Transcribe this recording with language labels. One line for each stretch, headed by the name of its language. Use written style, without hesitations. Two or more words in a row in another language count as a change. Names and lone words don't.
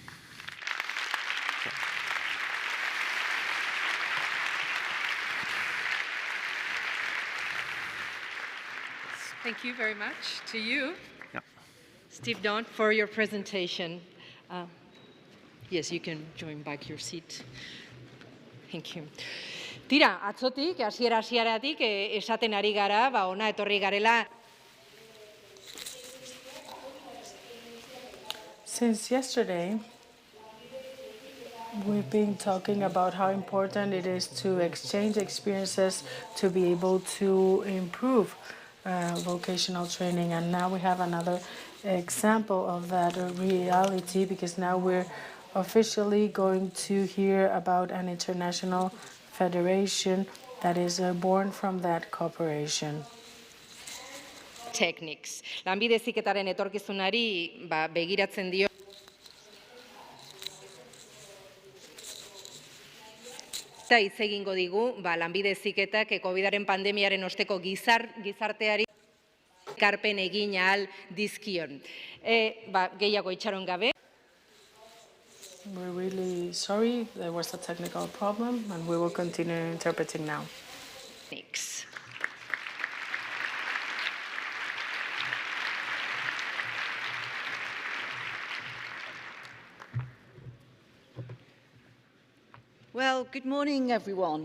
English: Thank you very much to you, yeah. Steve Daunt, for your presentation. Yes, you can join back your seat. Thank you.
Basque: Tira, atzotik, hasieratik esaten ari gara, ona etorri garela.
English: Since yesterday, we've been talking about how important it is to exchange experiences to be able to improve vocational training. And now we have another example of that reality, because now we're officially going to hear about an international federation that is born from that cooperation. Techniques.
Basque: Lanbide heziketaren etorkizunari begiratzen dio. Eta hitz egingo digu, lanbide heziketak COVIDaren pandemiaren osteko gizarteari ekarpen egin ahal dizkion. Gehiago itxaron gabe.
English: We're really sorry, there was a technical problem, and we will continue interpreting now. Thanks. Well, good morning, everyone.